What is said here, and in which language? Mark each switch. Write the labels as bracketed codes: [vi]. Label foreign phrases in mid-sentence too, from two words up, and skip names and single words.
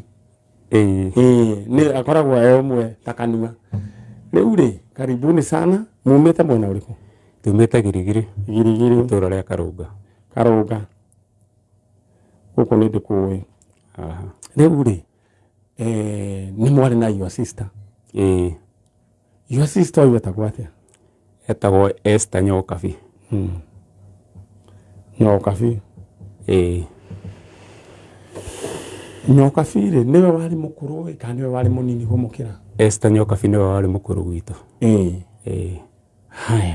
[ki] Ni akoragwo umwe takanua. Riu ri [sw] karibuni sana. [ki] Mumite mwena uriku? Tumite Girigiri. Girigiri Itura ria Karunga. Karunga. Guku ni ndikuwi. Aha. Riu ri ni mwari na [en] your sister. Your sister [ki] yetagwo atia? Etagwo Esther Nyokabi. Nyokabi. Nyokabi ri niwe wari mukuru we kana niwe wari munini gumukira? Esther Nyokabi niwe wari mukuru gwitu. Haya.